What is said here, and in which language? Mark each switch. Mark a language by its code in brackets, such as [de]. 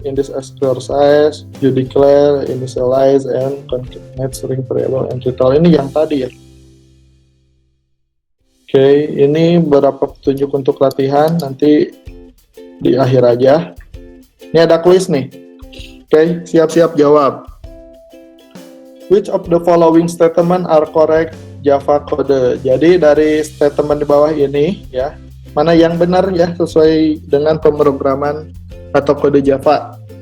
[en] In this exercise, you declare, initialize, and concatenate string variable and total. [id] Ini yang tadi ya. Oke, ini beberapa petunjuk untuk latihan, nanti di akhir aja. Ini ada kuis nih. Oke, siap-siap jawab. [en] Which of the following statement are correct Java code? [id] Jadi dari statement di bawah ini ya, mana yang benar ya sesuai dengan pemrograman atau kode Java.